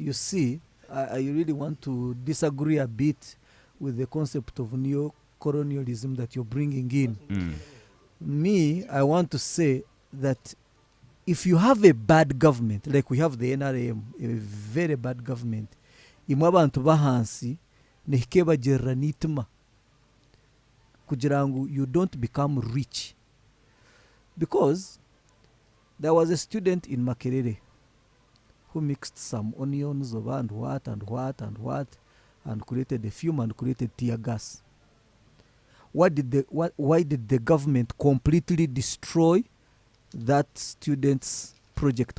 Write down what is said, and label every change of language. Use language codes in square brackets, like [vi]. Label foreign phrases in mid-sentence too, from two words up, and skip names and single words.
[en] You see, I really want to disagree a bit with the concept of neo-colonialism that you're bringing in. Me, I want to say that if you have a bad government, like we have the NRM, a very bad government, [nyn] imwe abantu bahansi nihike bagerera nitima kugira ngu [en] you don't become rich. Because there was a student in Makerere who mixed some onions of and what and created a fume and created tear gas. Why did the government completely destroy that student's project?